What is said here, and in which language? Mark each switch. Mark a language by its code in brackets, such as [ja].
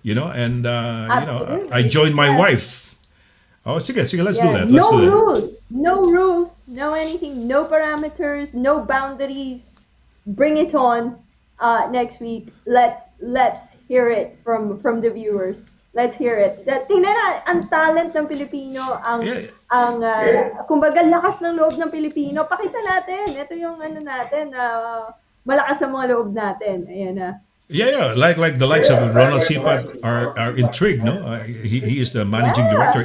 [en] And I joined my wife. [tl] Oh, sige, [en] let's do that. Let's do that. No rules, no anything, no parameters, no boundaries. Bring it on next week. Let's hear it from the viewers. Let's hear it. [tl] Tingnan na ang talent ng Pilipino, ang kumbaga lakas ng loob ng Pilipino. Pakita natin. Ito yung natin, malakas ang mga loob natin. Ayan na. [en] Yeah, like the likes of Ronald Sipat are intrigued, no? He is the managing director.